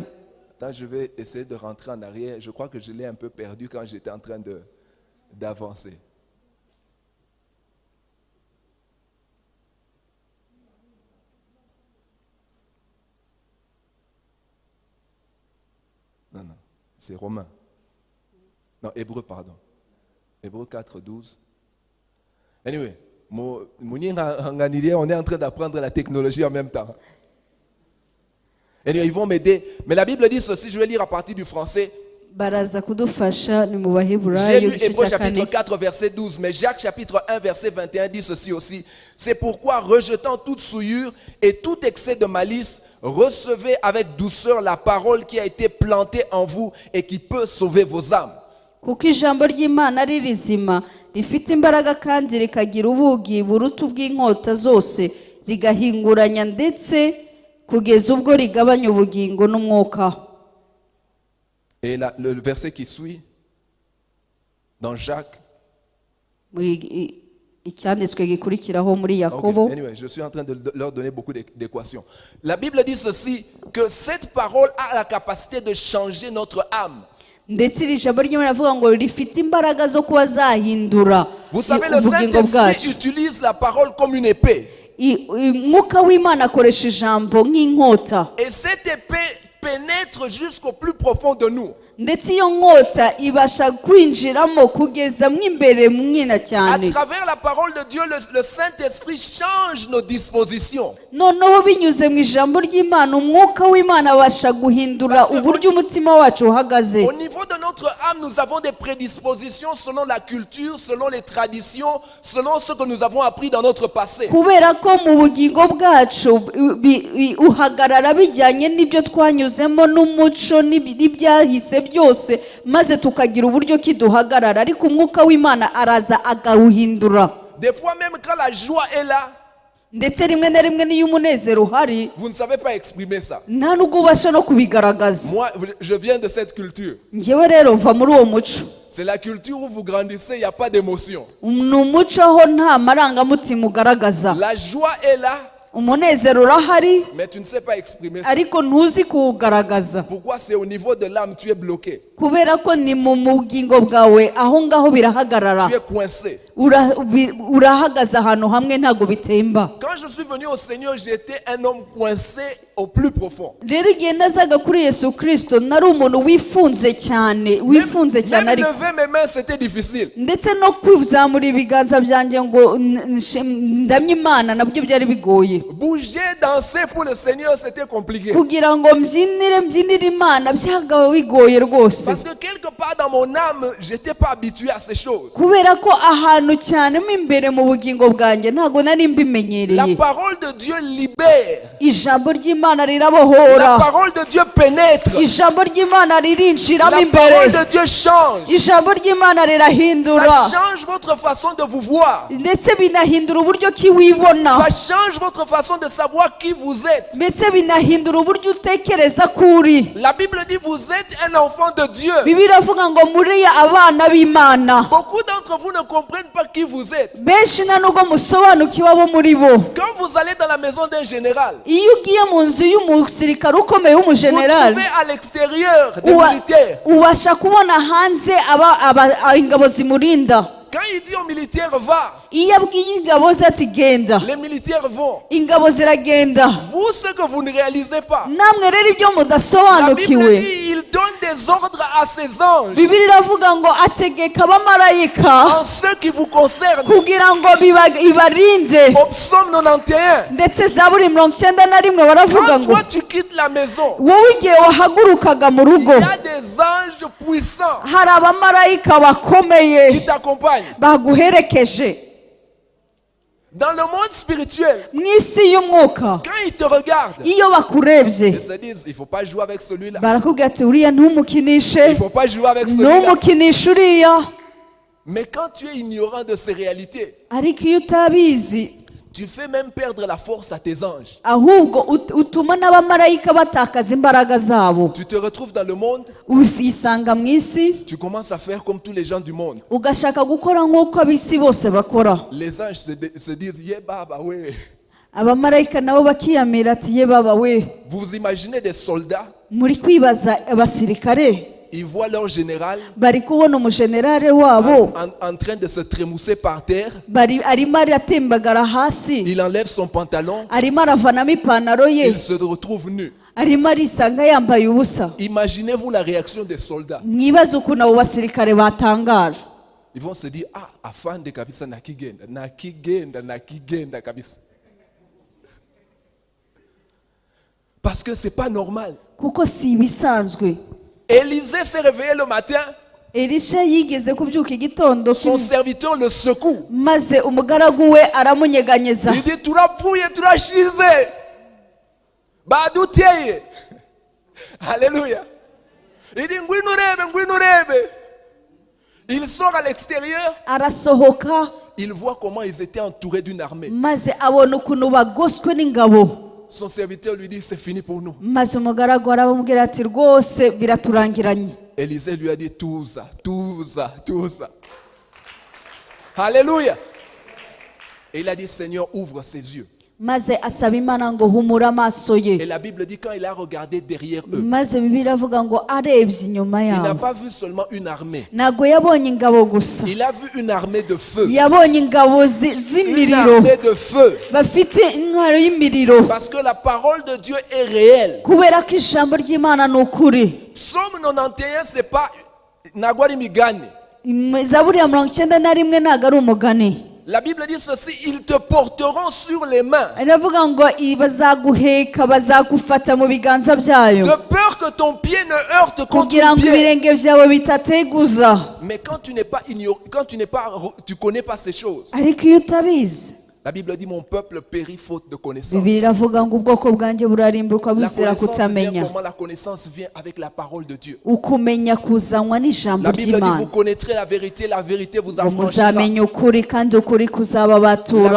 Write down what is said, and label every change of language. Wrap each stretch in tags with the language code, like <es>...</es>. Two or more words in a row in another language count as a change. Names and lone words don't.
<fr>Attends, je vais essayer de rentrer en arrière. Je crois que je l'ai un peu perdu quand j'étais en train d'avancer. Non, c'est Romain. Non, Hébreu, pardon. Hébreu 4, 12. Anyway, on est en train d'apprendre la technologie en même temps. Anyway, ils vont m'aider. Mais la Bible dit ceci, je vais lire à partir du français.</fr> <rw>Baraza kudufasha ni mu</rw> <fr>J'ai</fr> <rw>Baheburayo</rw> <fr>lu</fr> <rw>igice</rw> <fr>Hébreu</fr> <rw>cya</rw> <fr>chapitre</fr> <rw>kane.</rw> <fr>4 verset 12, mais Jacques chapitre 1 verset 21 dit ceci aussi. C'est pourquoi, rejetant toute souillure et tout excès de malice, recevez avec douceur la parole qui a été plantée en vous et qui peut sauver vos âmes.</fr> <rw>kuko ijambo ry'Imana ari rizima rifite imbaraga kandi rikagira ubugi buruta ubw'inkota zose rigahinguranya ndetse kugeza ubwo rigabanya ubugingo n'umwuka.</rw> <fr>Et le verset qui suit, dans Jacques.</fr> <rw>Icyanditswe gikurikiraho muri Yakobo.</rw> <fr>Okay. Anyway, je suis en train de leur donner beaucoup d'équations. La Bible dit ceci, que cette parole a la capacité de changer notre âme.</fr> <rw>Ndetse iri jambo ry'Imana rivuga ngo rifite imbaraga zo kuba zahindura</rw> <fr>Vous savez, le</fr> <rw>ubugingo</rw> <fr>Saint-Esprit</fr> <rw>bwacu.</rw> <fr>utilise la parole comme une épée.</fr> <rw>Umwuka w'Imana akoresha ijambo nk'inkota.</rw> <fr>Et cette épée pénètre jusqu'au plus profond de nous.</fr> <rw>Ndetse iyo nkota ibasha kwinjiramo kugeza mw'imbere mwina</rw> <fr>À</fr> <rw>cyane.</rw> <fr>travers la parole de Dieu, le Saint-Esprit change nos dispositions.</fr> <rw>Noneho binyuze mu ijambo ry'Imana umwuka w'Imana abasha guhindura uburyo umutima wacu uhagaze.</rw> <fr>Au niveau de notre âme, nous avons des prédispositions selon la culture, selon les traditions, selon ce que nous avons appris dans notre passé.</fr> <rw>Kubera ko mu bugingo bwacu uhagarara bijyanye n'ibyo twanyuzemo n'umuco n'ibyahise byose maze tukagira uburyo kiduhagarara, ariko umwuka w'Imana araza agawuhindura.</rw> <fr>Des fois même quand la joie est là,</fr> <rw>ndetse rimwe na rimwe n'iyo umunezero uhari</rw> <fr>vous ne savez pas exprimer ça.</fr> <rw>nta nubwo ubasha no kubigaragaza.</rw> <fr>Moi, je viens de cette culture.</fr> <rw>Njyewe rero mva muri uwo muco.</rw> <fr>C'est la culture où vous grandissez, il n'y a pas d'émotion.</fr> <rw>Ni umuco aho nta marangamutima ugaragaza.</rw> <fr>La joie est là,</fr> <rw>Umunezero urahari</rw> <fr>mais tu ne sais pas exprimer ça.</fr> <rw>ariko ntuzi kuwugaragaza.</rw> <fr>Pourquoi? C'est au niveau de l'âme, tu es bloqué.</fr> <rw>Kubera ko ni mu bugingo bwawe aho ngaho birahagarara.</rw> <fr>Tu es coincé.</fr> <rw>Urahagaze ahantu hamwe ntago bitemba.</rw> <fr>Quand je suis venu au Seigneur, j'étais un homme coincé au plus profond.</fr> <rw>Rero igihe nazaga kuri Yesu Kristo nari umuntu wifunze cyane</rw> <fr>Même</fr> <rw>ariko</rw> <fr>lever mes mains, c'était difficile.</fr> <rw>ndetse no kwizamura ibiganza byanjye ngo ndamye Imana nabyo byari bigoye.</rw> <fr>Bouger, danser pour le Seigneur, c'était compliqué.</fr> <rw>Kugira ngo mbyinire Imana byagawe bigoye rwose.</rw> <fr>Parce que quelque part dans mon âme, j'étais pas habitué à ces choses.</fr> <rw>Kubera ko ahantu cyane mo imbere mu bugingo bwanjye ntago nari mbimenyereye.</rw> <fr>La parole de Dieu libère.</fr> <rw>Ijambo ry'Imana rirabohora.</rw> <fr>La parole de Dieu pénètre.</fr> <rw>Ijambo ry'Imana ririnjiramo</rw> <fr>La</fr> <rw>imbere.</rw> <fr>parole de Dieu change.</fr> <rw>Ijambo ry'Imana rirahindura.</rw> <fr>Ça change votre façon de vous voir.</fr> <rw>Ndetse binahindura uburyo ki wibona.</rw> <fr>Ça change votre façon de savoir qui vous êtes.</fr> <rw>Ndetse binahindura uburyo utekereza kuri.</rw> <fr>La Bible dit vous êtes un enfant de Dieu.</fr> <rw>Bibiliya iravuga ngo muri abana b'Imana.</rw> <fr>Beaucoup d'entre vous ne comprennent pas qui vous êtes.</fr> <rw>Benshi nta nubwo musobanukiwe abo muri bo.</rw> <fr>Quand vous allez dans la maison d'un général,</fr> <rw>Iyo ugiye mu nzu y'umusirikare ukomeye</rw> <fr>vous</fr> <rw>w'umujenerali</rw> <fr>trouvez à l'extérieur des militaires.</fr> <rw>ubasha kubona hanze ingabo zimurinda.</rw> <fr>Quand il dit aux militaires va,</fr> <rw>Iyo abwiye ingabo ze ati genda,</rw> <fr>les militaires vont.</fr> <rw>ingabo ziragenda.</rw> <fr>Vous, ce que vous ne réalisez pas,</fr> <rw>Namwe rero ibyo</rw> <fr>la Bible</fr> <rw>mudasobanukiwe,</rw> <fr>dit il donne des ordres à ses anges</fr> <rw>Bibiliya iravuga ngo ategeka abamarayika</rw> <fr>en ce qui vous concerne.</fr> <rw>kugira ngo ibarinde.</rw> <fr>Au psaume 91,</fr> <rw>Ndetse Zaburi 91 baravuga</rw> <fr>quand</fr> <rw>ngo</rw> <fr>toi tu quittes la maison,</fr> <rw>wowe igihe wahagurukaga mu</rw> <fr>il</fr> <rw>rugo</rw> <fr>y a des anges puissants</fr> <rw>hari abamarayika bakomeye</rw> <fr>qui t'accompagnent.</fr> <rw>baguherekeje.</rw> <fr>Dans le monde spirituel,</fr> <rw>Mu isi y'umwuka</rw> <fr>quand ils te regardent,</fr> <rw>iyo bakurebye</rw> <fr>ils se disent, il ne faut pas jouer avec celui-là.</fr> <rw>barakubwira ati uriya</rw> <fr>Il</fr> <rw>ntumukinishe,</rw> <fr>ne faut pas jouer avec celui-là.</fr> <rw>ntumukinishe uriya.</rw> <fr>Mais quand tu es ignorant de ces réalités,</fr> <rw>Ariko iyo utabizi</rw> <fr>tu fais même perdre la force à tes anges.</fr> <rw>ahubwo utuma n'abamarayika batakaza imbaraga zabo.</rw> <fr>Tu te retrouves dans le monde,</fr> <rw>Usisanga mu isi</rw> <fr>tu commences à faire comme tous les gens du monde.</fr> <rw>ugashaka gukora nk'uko ab'isi bose bakora.</rw> <fr>Les anges se disent, yeah, baba, ouais.</fr> <rw>Abamarayika nabo bakiyamira ati ye baba we.</rw> <fr>Vous vous imaginez des soldats,</fr> <rw>Muri kwibaza abasirikare</rw> <fr>ils voient leur général</fr> <rw>bari kubona umujenerale wabo</rw> <fr>en train de se trémousser par terre.</fr> <rw>arimo aratembagara hasi,</rw> <fr>Il enlève son pantalon,</fr> <rw>arimo aravanamo ipantaro ye,</rw> <fr>il se retrouve nu.</fr> <rw>arimo arisanga yambaye ubusa.</rw> <fr>Imaginez-vous la réaction des soldats.</fr> <rw>Mwibaze ukuntu abo basirikare batangara.</rw> <fr>Ils vont se dire,</fr> <sw>ah, afande kabisa nakigenda kabisa.</sw> <fr>Parce que c'est pas normal.</fr> <rw>Kuko si ibisanzwe.</rw> <fr>Élisée s'est réveillé le matin,</fr> <rw>Elisha yigeze kubyuka igitondo</rw> <fr>son serviteur le secoue.</fr> <rw>maze umugaragu we aramunyeganyeza.</rw> <fr>Il dit,</fr> <rw>turapfuye turashize baduteye.</rw> <fr>Alléluia. Il dit,</fr> <rw>ngwino urebe</rw> <fr>Il sort à l'extérieur,</fr> <rw>arasohoka</rw> <fr>il voit comment ils étaient entourés d'une armée.</fr> <rw>maze abona ukuntu bagoswe n'ingabo.</rw> <fr>Son serviteur lui dit, c'est fini pour nous.</fr> <rw>Maze umugaragu aramubwira ati rwose biraturangiranye.</rw> <fr>Élisée lui a dit, tout ça. Alléluia. Et il a dit, Seigneur, ouvre ses yeux.</fr> <rw>Maze asaba Imana ngo humura amaso</rw> <fr>Et</fr> <rw>ye.</rw> <fr>la Bible dit, quand il a regardé derrière eux,</fr> <rw>Maze Bibiliya avuga ngo arebye inyuma</rw> <fr>il n'a</fr> <rw>yabo,</rw> <fr>pas vu seulement une armée.</fr> <rw>ntabwo yabonye ingabo gusa,</rw> <fr>Il a vu une armée de feu.</fr> <rw>yabonye ingabo</rw> <fr>Une</fr> <rw>z'imiriro,</rw> <fr>armée de feu.</fr> <rw>bafite intwaro y'imiriro,</rw> <fr>Parce que la parole de Dieu est réelle.</fr> <rw>kubera ko ijambo ry'Imana ni ukuri.</rw> <fr>Psaume 91, c'est pas</fr> <rw>Nagwari Migani. Zaburi ya 91 ntabwo ari umugani.</rw> <fr>La Bible dit ceci, ils te porteront sur les mains,</fr> <rw>iravuga ngo bazaguheka, bazagufata mu biganza byayo,</rw> <fr>de peur que ton pied ne heurte contre</fr> <rw>kugira</rw> <fr>ton</fr> <rw>ngo</rw> <fr>pied.</fr> <rw>ibirenge byawe bitateguza.</rw> <fr>Mais quand tu tu connais pas ces choses,</fr> <rw>Ariko iyo utabizi,</rw> <fr>la Bible dit mon peuple périt faute de connaissance.</fr> <rw>Bibiliya iravuga ngo ubwoko bwanjye burarimburwa</rw> <fr>La</fr> <rw>buzira</rw> <fr>connaissance vient</fr> <rw>kutamenya.</rw> <fr>comment? La connaissance vient avec la parole de Dieu.</fr> <rw>Ukumenya kuzanwa n'ijambo</rw> <fr>La Bible dit</fr> <rw>ry'Imana.</rw> <fr>vous connaîtrez la vérité vous</fr> <rw>Ngo</rw> <fr>affranchira.</fr> <rw>muzamenya ukuri kandi ukuri</rw> <fr>La</fr> <rw>kuzababatura.</rw>